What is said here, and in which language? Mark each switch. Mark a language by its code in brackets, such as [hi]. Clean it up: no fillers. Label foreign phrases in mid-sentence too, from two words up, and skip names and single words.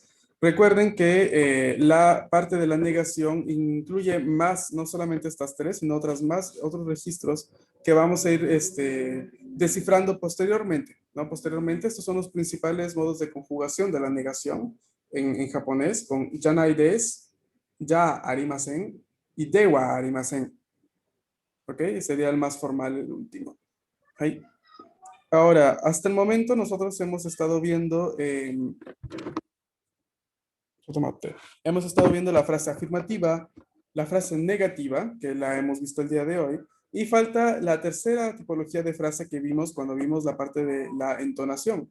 [es] Recuerden que la parte de la negación incluye más, no solamente estas tres, sino otros registros que vamos a ir descifrando posteriormente, ¿no? Posteriormente, estos son los principales modos de conjugación de la negación en japonés, con [ja] じゃないです, じゃありません [es] y [ja] ではありません. [es] ¿Ok? Sería el más formal, el último. Ahí. Ahora, hasta el momento nosotros hemos estado viendo la frase afirmativa, la frase negativa, que la hemos visto el día de hoy, y falta la tercera tipología de frase que vimos cuando vimos la parte de la entonación.